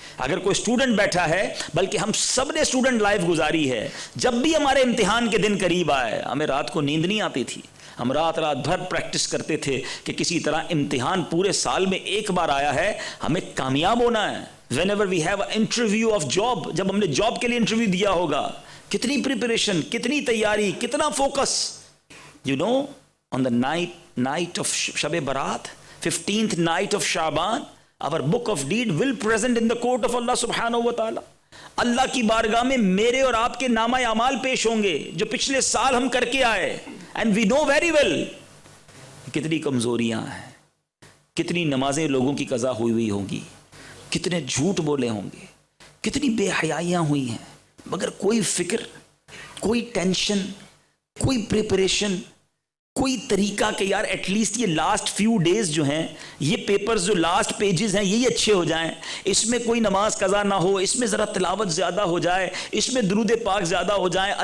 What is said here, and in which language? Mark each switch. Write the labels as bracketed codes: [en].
[ur] اگر کوئی اسٹوڈنٹ بیٹھا ہے, بلکہ ہم سب نے اسٹوڈنٹ لائف گزاری ہے, جب بھی ہمارے امتحان کے دن قریب آئے ہمیں رات کو نیند نہیں آتی تھی, ہم رات بھر پریکٹس کرتے تھے کہ کسی طرح امتحان پورے سال میں ایک بار آیا ہے, ہمیں کامیاب ہونا ہے. [en] whenever we have an interview of job, [ur] جب ہم نے جاب کے لیے انٹرویو دیا ہوگا, کتنی پریپریشن, کتنی تیاری, کتنا focus. [en] you know on the night of Shab Barat, 15th night of Shaban, our book of deed will present in the court of Allah subhanahu wa ta'ala. [ur] اللہ کی بارگاہ میں میرے اور آپ کے نامہ اعمال پیش ہوں گے جو پچھلے سال ہم کر کے آئے. [en] and we know very well [ur] کتنی کمزوریاں ہیں, کتنی نمازیں لوگوں کی قضا ہوئی ہوں گی, کتنے جھوٹ بولے ہوں گے, کتنی بے حیائیاں ہوئی ہیں, مگر کوئی فکر, کوئی ٹینشن, کوئی پریپریشن, کوئی طریقہ کہ یار [en] at least [ur] یہ [en] last few days [ur] جو ہیں, یہ پیپرز جو لاسٹ پیجز ہیں یہی اچھے ہو جائیں, اس میں کوئی نماز قضا نہ ہو, اس میں ذرا تلاوت زیادہ ہو جائے, اس میں درود پاک زیادہ ہو جائیں.